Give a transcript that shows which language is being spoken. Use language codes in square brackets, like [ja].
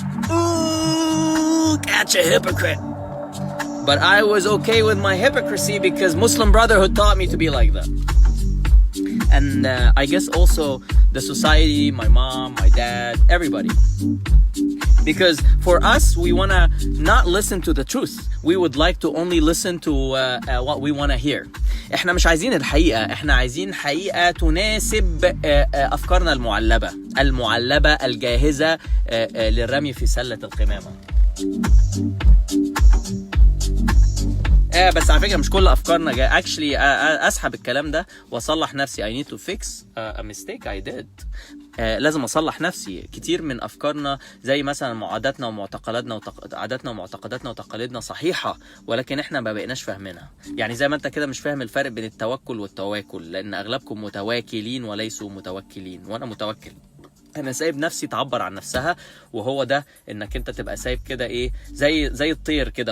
[en] Ooh, catch a hypocrite. But I was okay with my hypocrisy because Muslim Brotherhood taught me to be like that. and I guess also the society, my mom, my dad, everybody. Because for us, we want to not listen to the truth. We would like to only listen to what we want to hear. [ar] احنا مش عايزين الحقيقة، احنا عايزين حقيقة تناسب أفكارنا المعلبة الجاهزة للرمي في سلة القمامة. بس على فكرة مش كل أفكارنا جاية. [en] Actually [ar] أسحب الكلام ده وأصلح نفسي. [en] I need to fix a mistake I did. [ar] لازم أصلح نفسي. كتير من أفكارنا زي مثلا عاداتنا ومعتقداتنا وتقاليدنا صحيحة، ولكن إحنا ما بقيناش فاهمينها. يعني زي ما أنت كده مش فاهم الفرق بين التوكل والتواكل، لأن أغلبكم متواكلين وليسوا متوكلين، وأنا متوكل. انا سايب نفسي تعبر عن نفسها، وهو ده انك انت تبقى سايب كده ايه زي الطير كده.